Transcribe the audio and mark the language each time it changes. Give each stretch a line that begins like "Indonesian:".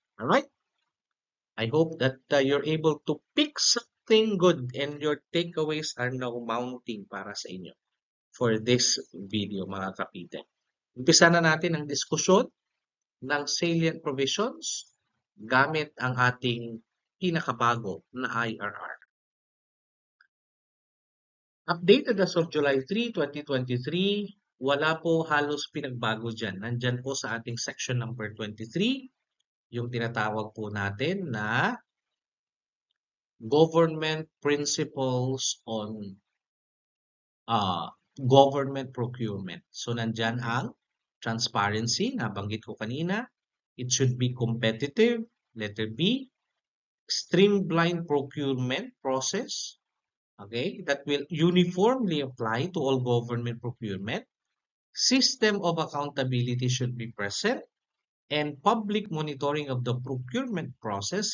English: Alright? I hope that you're able to pick something good and your takeaways are now mounting
Filipino: para sa inyo
English: for this video, mga kapite.
Filipino: Umpisa na natin ang diskusyon ng salient provisions gamit ang ating pinakabago na IRR.
English: Updated as of July 3, 2023,
Filipino: wala po halos pinagbago dyan. Nandyan po sa ating section number 23, yung tinatawag po natin na government principles on government procurement. So, nandyan ang transparency, nabanggit ko kanina.
English: It should be competitive, letter B. Streamlined procurement process. okay, that will uniformly apply to all government procurement. System of accountability should be present and public monitoring of the procurement process.